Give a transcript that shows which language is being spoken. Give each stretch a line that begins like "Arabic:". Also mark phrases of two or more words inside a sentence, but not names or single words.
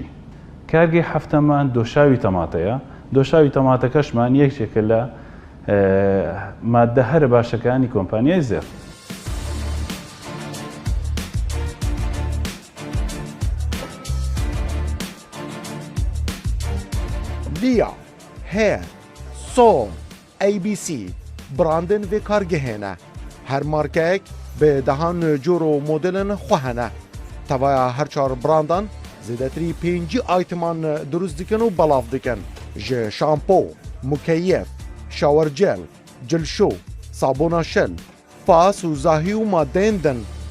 Central Kurdish: کارگەی هەفتەمان دۆشاوی تەماتەیە، دۆشاوی تەماتەکەشمان یەکێکە لە مادە هەرە باشەکانی کۆمپانیای زێر.
Kurdish: لیا، هەیە، سۆم، ABC براندن vê kargehêne. Her markeyek bi dehan cor û modelên xwe hene. Tevaya her çar brandan zêdetirî 5 ayteman durust dikin û belav dikin. Ji şampo, mukeyef, şawer gel, cilşo, sabûna şil, fas û zahî û madeyên din.